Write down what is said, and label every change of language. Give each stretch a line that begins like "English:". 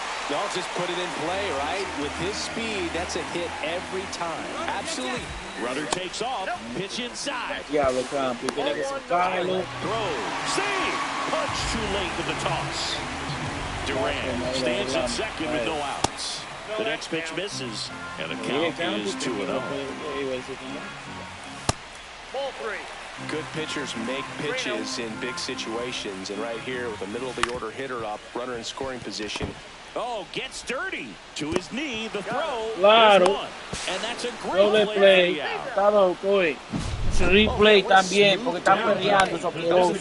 English: Y'all just put it in play, right? With his speed, that's a hit every time. Absolutely. Runner takes off. Pitch inside.
Spanish: Yeah, ElCampi, tiene que sacarlo.
English: Throw. Save. Punch too late with the toss. Duran stands at second with no outs. The next pitch misses, and the count is 2-0. Ball 3. Good pitchers make pitches in big situations, and right here with a middle-of-the-order hitter up, runner in scoring position. Oh, gets dirty to his knee. The throw.
Spanish: Claro.
English: And that's a great play.
Spanish: Está loco, eh. Replay también, porque están peleando esos pilotos.